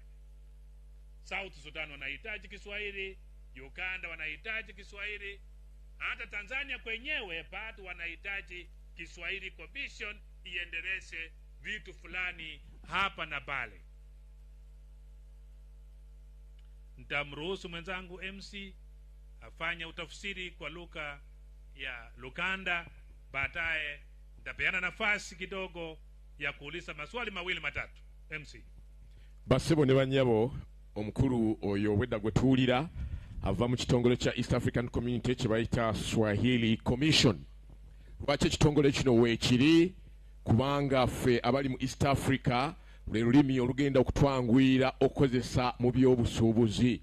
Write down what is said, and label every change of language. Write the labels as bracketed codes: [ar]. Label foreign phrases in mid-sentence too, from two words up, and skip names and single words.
[sw] South Sudan wanahitaji Kiswahili, Uganda wanahitaji Kiswahili, hata Tanzania kwenyewe bado wanahitaji Kiswahili commission iendeleze vitu fulani hapa na pale. Nitamruhusu mwenzangu MC afanye utafsiri kwa lugha ya Luganda. Baadaye nitapeana nafasi kidogo ya kuuliza maswali mawili matatu. MC. [lg] Basebo ne banyabo omukuru oyo wedda gwetuulira ava mu kitongole kya East African Community kyebayita Swahili Commission. Lwaki ekitongole kino weekiri? Kubanga ffe abali mu East Africa lwe lulimi olugenda okutwanguyira okukozesa mu by'obusuubuzi.